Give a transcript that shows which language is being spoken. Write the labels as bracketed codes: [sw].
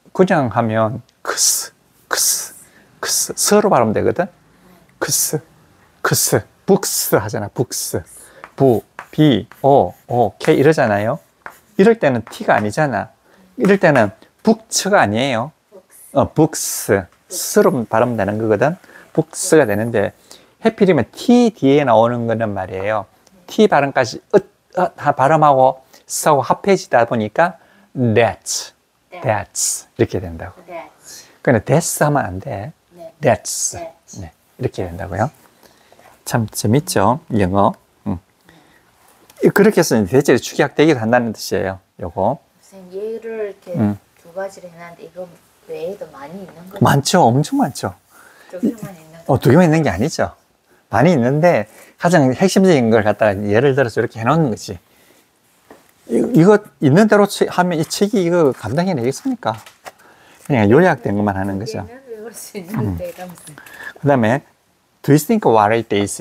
[ko] 그냥 하면 크스 스로 발음 되거든. 크스 북스 하잖아. 북스 부 B O O K 이러잖아요. 이럴 때는 T가 아니잖아. 이럴 때는 북츠가 아니에요. 북스 스로 발음되는 거거든. 북스가 되는데 해필이면 T 뒤에 나오는 거는 말이에요. T 발음까지 발음하고 스하고 합해지다 보니까 that's 이렇게 된다고. 그러니까 that's 하면 안 돼. that's 네, 이렇게 된다고요. 참 재밌죠, 영어. 그렇게 해서 대체로 축약되기도 한다는 뜻이에요. 요거. 선생님 얘를 이렇게 음. 두 가지를 해놨는데 이거 외에도 많이 있는 거죠? 많죠. 엄청 많죠. 두 개만 있는 거. 두 개만 있는 게 아니죠. 많이 있는데 가장 핵심적인 걸 갖다가 예를 들어서 이렇게 해놓는 거지. 이거 있는 대로 하면 이 책이 이거 감당해 내겠습니까? 그냥 요약된 것만 하는 거죠. 얘는 외울 수 있는데 이러면서. 그 다음에 [en] Do you think what it is?